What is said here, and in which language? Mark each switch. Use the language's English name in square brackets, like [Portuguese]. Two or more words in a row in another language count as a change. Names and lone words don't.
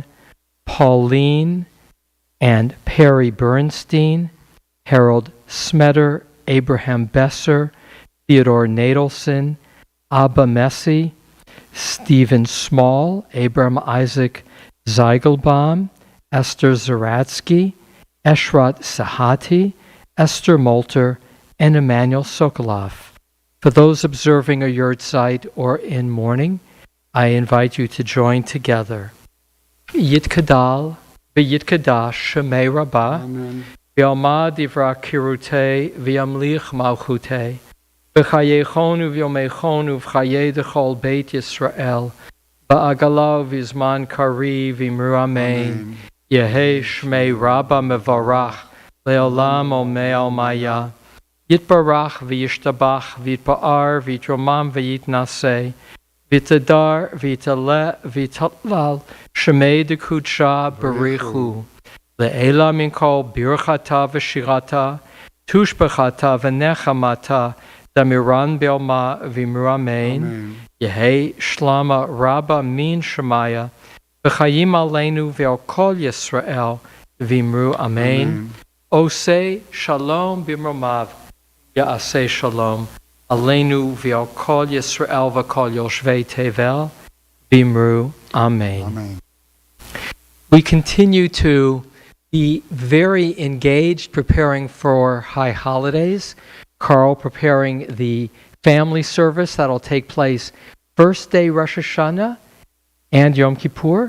[English] Pauline and Perry Bernstein, Harold Smetter, Abraham Besser, Theodore Nadelson, Abba Messi, Stephen Small, Abram Isaac Zeigelbaum, Esther Zaratsky, Eshrat Sahati, Esther Molter, and Emmanuel Sokolov. For those observing a yurtzeit or in mourning, I invite you to join together. [Aramaic] יתגדל ויתקדש שמיה רבא Amen. בעלמא די ברא כרעותיה וימליך מלכותיה בחייכון וביומיכון ובחיי דכל בית ישראל בעגלא ובזמן קריב ואמרו אמן. יהא שמיה רבא מברך לעלם ולעלמי עלמיא. יתברך וישתבח ויתפאר ויתרומם ויתנשא ויתהדר ויתעלה ויתהלל שמיה דקודשא בריך הוא לעלא מן כל ברכתא ושירתא תשבחתא ונחמתא דאמירן בעלמא ואמרו אמן. Amen. יהא שלמא רבא מן שמיא וחיים עלינו ועל כל ישראל ואמרו אמן. [Hebrew] עושה שלום במרומיו יעשה שלום עלינו ועל כל ישראל ועל כל יושבי תבל ואמרו אמן. Amen. [English] We continue to be very engaged preparing for high holidays. Carl preparing the family service that'll take place first day Rosh Hashanah and Yom Kippur.